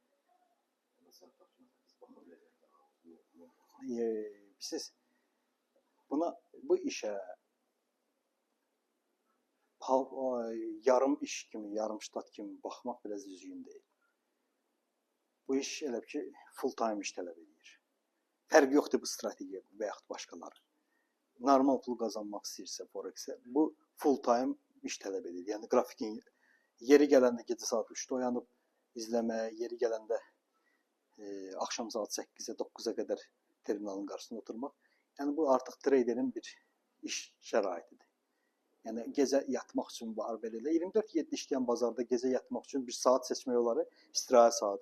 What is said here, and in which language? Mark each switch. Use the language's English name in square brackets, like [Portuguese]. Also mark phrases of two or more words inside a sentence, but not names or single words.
[Azerbaijani] Siz bu işə yarım iş kimi, yarım ştat kimi baxmaq biraz düzgün deyil. Bu iş elə ki [English] full time [Azerbaijani] iş tələb edir. Fərq yoxdur bu strategiya və yaxud başqaları. Normal pul qazanmaq istəyirsə Forex-ə, bu [English] full time [Azerbaijani] iş tələb edir. Yəni qrafikin yeri gələndə gecə saat 3-də oyanıb izləməyə, yeri gələndə axşam saat 8-ə, 9-a qədər terminalın qarşısında oturmaq. Yəni bu artıq traderin bir iş şəraitidir. Yəni gecə yatmaq üçün var belə. 24/7 işləyən bazarda gecə yatmaq üçün bir saat seçmək olar, istirahət saatı.